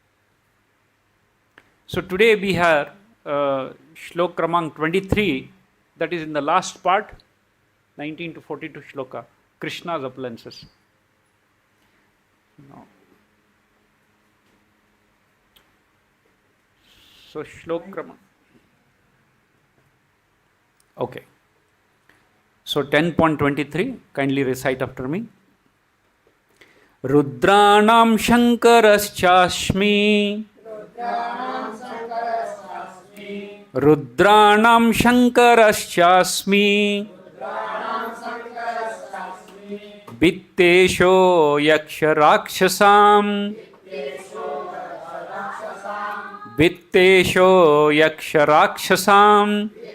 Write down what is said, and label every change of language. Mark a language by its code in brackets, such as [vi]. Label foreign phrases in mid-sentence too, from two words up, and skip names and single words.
[en] So today we have [hi] shlok kramank [en] 23, that is in the last part, 19 to 42 shloka, Krishna's opulences. No. So [hi] shlok kramank. [en] Okay. So 10.23, kindly recite after me. [sa] Rudrāṇāṁ śaṅkaraś Rudrāṇāṁ śaṅkaraś vitteśo yakṣa-rakṣasām vitteśo yakṣa-rakṣasām